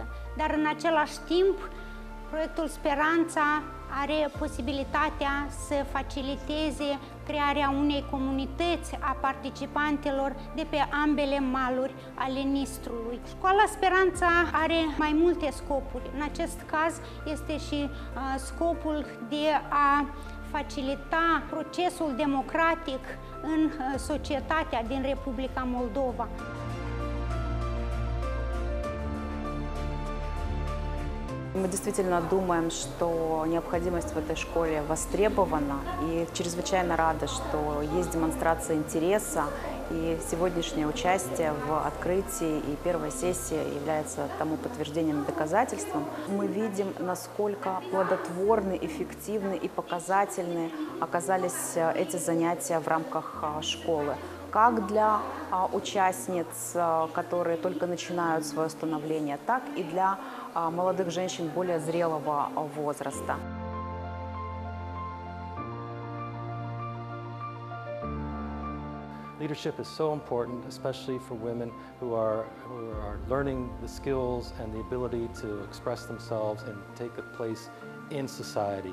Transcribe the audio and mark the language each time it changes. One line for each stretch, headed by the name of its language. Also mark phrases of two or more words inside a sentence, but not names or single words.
Romanian: Dar în același timp, proiectul Speranța are posibilitatea să faciliteze crearea unei comunități a participantelor de pe ambele maluri ale Nistrului. Școala Speranța are mai multe scopuri. În acest caz este și scopul de a facilita procesul democratic în societatea din Republica Moldova.
Russian: Мы действительно думаем, что необходимость в этой школе востребована, и чрезвычайно рады, что есть демонстрация интереса, и сегодняшнее участие в открытии и первой сессии является тому подтверждением и доказательством. Мы видим, насколько плодотворны, эффективны и показательны оказались эти занятия в рамках школы. Как для участниц, которые только начинают свое становление, так и для молодых женщин более зрелого возраста.
English: Leadership is so important, especially for women who are learning the skills and the ability to express themselves and take a place in society.